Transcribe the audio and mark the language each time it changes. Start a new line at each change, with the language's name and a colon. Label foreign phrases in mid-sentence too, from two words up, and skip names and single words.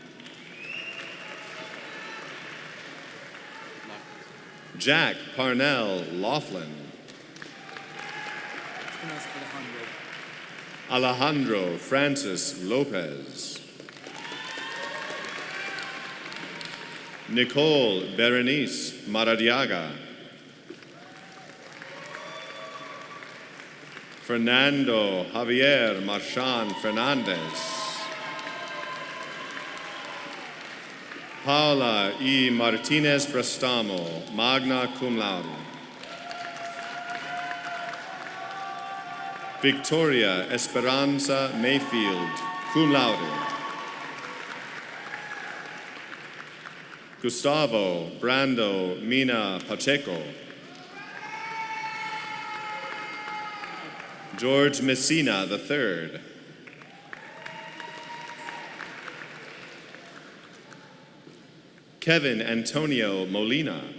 English: Jack Parnell Laughlin. Alejandro Francis Lopez. Nicole Berenice Maradiaga. Fernando Javier Marchand Fernandez. Paula E. Martinez Brastamo,
Latin: magna cum laude.
English: Victoria Esperanza Mayfield,
Latin: cum laude.
English: Gustavo Brando Mina Pacheco. George Messina III. Kevin Antonio Molina.